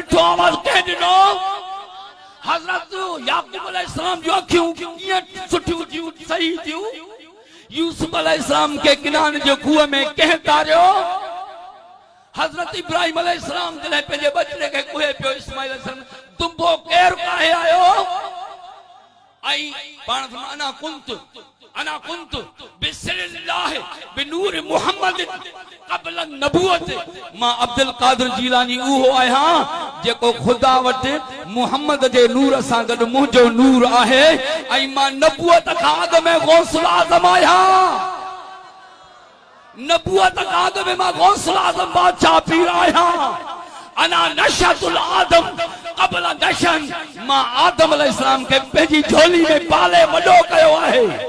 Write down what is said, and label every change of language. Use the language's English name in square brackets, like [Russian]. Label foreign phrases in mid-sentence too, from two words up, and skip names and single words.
[Sindhi] मिठो आवाज़ कंहिं ॾिनो, हज़रत याक़ूब अलैहिस्सलाम जूं अखियूं कीअं सुठियूं थियूं सही थियूं, यूसुफ अलैहिस्सलाम के किनान जो खूह में कंहिं तारियो, हज़रत इब्राहीम अलैहिस्सलाम जॾहिं पंहिंजे बचड़े खे कुहे पियो, इस्माईल अलैहिस्सलाम दुंबो केरु काहे आयो, ऐं पाण [Arabic] أنا كنت بسر الله بنور محمد قبل النبوة, [Sindhi] मां अब्दुल क़ादिर जीलानी उहो आहियां जेको खुदा वटि मुहम्मद जे नूर सां गॾु मुंहिंजो नूर आहे ऐं मां नबूअत खां अॻु में गौसुल आज़म आहियां नबूअत खां अॻु में मां गौसुल आज़म बादशाह पीर आहियां [Arabic] أنا نشأة آدم قبل نشأ [Sindhi] मां आदम अलैहिस्सलाम खे पंहिंजी झोली में पाले वॾो कयो आहे